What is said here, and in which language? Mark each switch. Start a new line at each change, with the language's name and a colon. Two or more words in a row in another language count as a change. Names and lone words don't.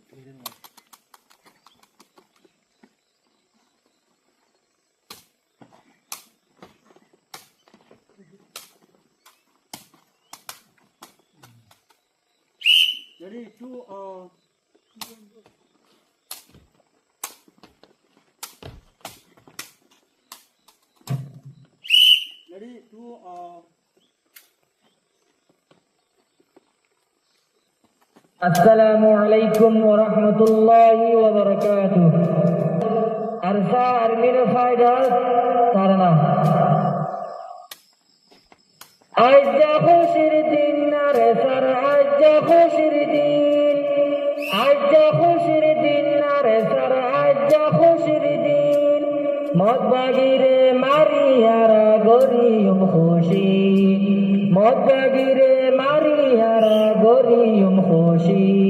English: Ready, two, ready, two,
Arabic: السلام عليكم ورحمة الله وبركاته.
Rohingya: Arsa Armin Fighters Tarana. Ajja khushir din nare sar ajja khushir din. Ajja khushir din nare sar ajja khushir din. Mot bagire mariyara goriyum khushi. Mot bagire mariyara goriyum khushi.